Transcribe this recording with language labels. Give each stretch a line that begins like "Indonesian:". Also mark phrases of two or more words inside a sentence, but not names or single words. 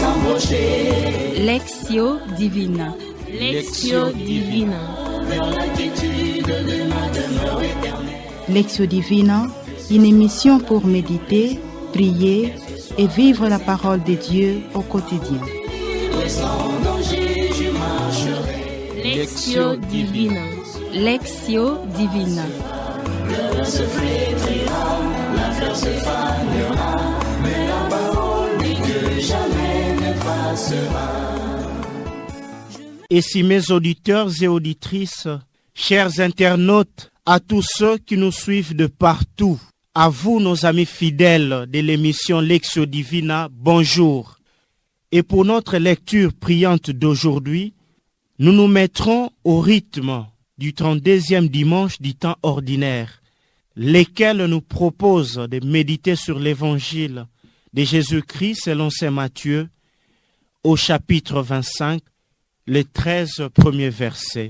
French: Lectio Divina. Lectio Divina. Lectio Divina, une émission pour méditer, prier et vivre la parole de Dieu au quotidien. Lectio Divina. Lectio Divina. Et si mes auditeurs et auditrices, chers internautes, à tous ceux qui nous suivent de partout, à vous nos amis fidèles de l'émission Lectio Divina, bonjour. Et pour notre lecture priante d'aujourd'hui, nous nous mettrons au rythme du 32e dimanche du temps ordinaire, lesquels nous proposent de méditer sur l'évangile de Jésus-Christ selon saint Matthieu, au chapitre 25, les 13 premiers versets.